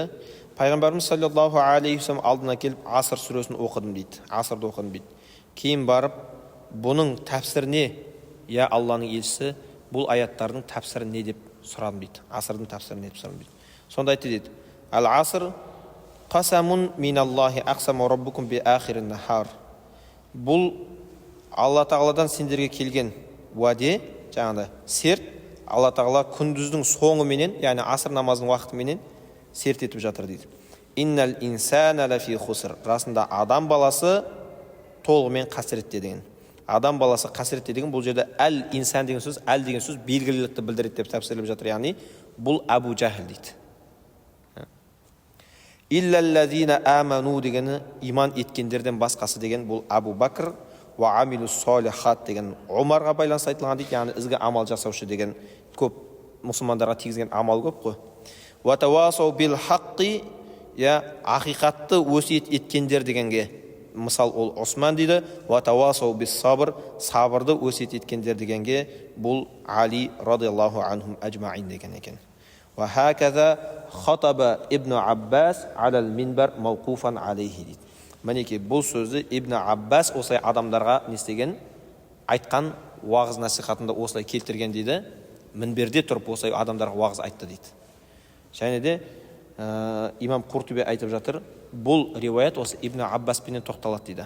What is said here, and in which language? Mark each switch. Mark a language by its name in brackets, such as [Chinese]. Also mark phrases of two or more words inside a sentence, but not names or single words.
[Kazakh] Пайғамбарымыз [Arabic] صلى الله عليه وسلم [Kazakh] алдына келіп Аср сүресін оқыдым дейді. Асрды оқыдым дейді. Кейін барып бұның тәпсіріне, Алланың елшісі, бұл аяттардың тәпсірі не деп сұрадым дейді. Асрдың тәпсірі не деп сұрадым дейді. Сонда айтты дейді. [Arabic] العصر قسم من الله أقسم ربكم بآخر النهار. [Kazakh] Бұл Алла тағаладан сендерге келген уәде, жаңағыда серт, Алла тағала күндіздің соңы менен, яғни аср намазының уақыты менен серт етіп жатыр дейді. [Arabic] إن الإنسان لفي خسر. [Kazakh] Расында адам баласы толығымен қасіретте деген. Адам баласы қасіретте деген, бұл жерде әл-инсан деген сөз, әл деген сөз белгілілікті білдіреді деп тәпсірлеп жатыр. Яғни бұл Абу Жахл дейді. [Arabic] إلا الذين آمنوا [Kazakh] дегені иман еткендерден басқасы деген, бұл Абу Бакр [Arabic] وعملوا الصالحات [Kazakh] деген Омарға байланысты айтылған дейді. Яғни ізгі амал жасаушы деген, көп мұсылмандарға тигізген амал көп қой. [Arabic] وتواصوا بالحق, [Kazakh] ақиқатты өсиет еткендер дегенге мысал ол Осман дейді. [Arabic] وتواصوا بالصبر, [Kazakh] сабырды өсиет еткендер дегенге бұл Али [Arabic] رضي الله عنهم أجمعين [Kazakh] деген екен. [Arabic] وهكذا خطب ابن عباس على المنبر موقوفا عليه дейді. [Kazakh] Мінекей бұл сөзді Ибн Аббас осылай адамдарға не істеген, айтқан, уағыз насихатында осылай келтірген дейді. Мінберде тұрып осылай адамдарға уағыз айтты дейді. Және де имам Құртуби айтып жатыр, бұл риуаят осы Ибн Аббаспенен тоқталады дейді.